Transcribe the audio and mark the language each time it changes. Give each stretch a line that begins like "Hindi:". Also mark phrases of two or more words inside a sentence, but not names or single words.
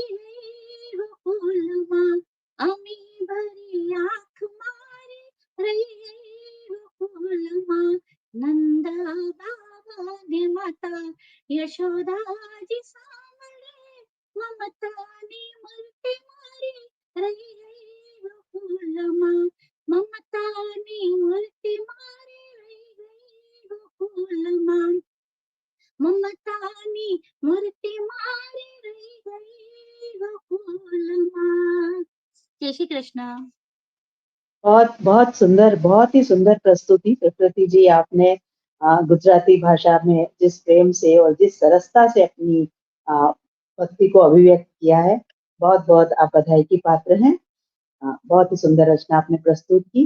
Gujarati: ગઈ ગોકુલમા હમેં ભરી આંખ મારી રહી ગઈ ગોકુલમા નંદા બાબા ને માતા યશોદાજી સામને મમતાની મૂર્તિ મારી રહી ગઈ ગોકુલમા મમતાની મૂર્તિ મારી રહી ગઈ ગોકુલમા મમતાની મૂર્તિ મારી રહી ગઈ ગોકુલમા જય શ્રી કૃષ્ણ
Hindi: बहुत बहुत सुंदर, बहुत ही सुंदर प्रस्तुति प्रकृति जी, आपने गुजराती भाषा में जिस प्रेम से और जिस सरसता से अपनी भक्ति को अभिव्यक्त किया है, बहुत बहुत आप बधाई की पात्र हैं। बहुत ही सुंदर रचना आपने प्रस्तुत की।